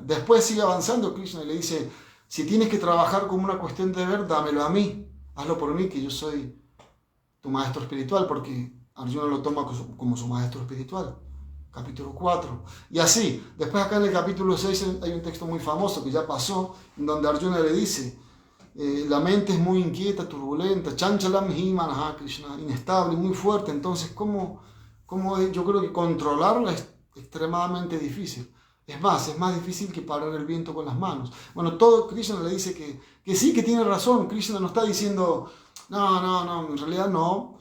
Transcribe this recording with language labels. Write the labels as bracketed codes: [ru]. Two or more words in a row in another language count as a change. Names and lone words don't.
[es] Después sigue avanzando Krishna y le dice, si tienes que trabajar como una cuestión de deber, dámelo a mí, hazlo por mí, que yo soy tu maestro espiritual, porque Arjuna lo toma como su maestro espiritual. Capítulo 4. Y así, después acá en el capítulo 6 hay un texto muy famoso que ya pasó, en donde Arjuna le dice, la mente es muy inquieta, turbulenta, [sa] चञ्चलम् हिमनह कृष्ण, [es] inestable, muy fuerte, entonces ¿cómo yo creo que controlarla es extremadamente difícil? Es más difícil que parar el viento con las manos. Bueno, todo Krishna le dice que sí, que tiene razón. Krishna no está diciendo, no, en realidad no.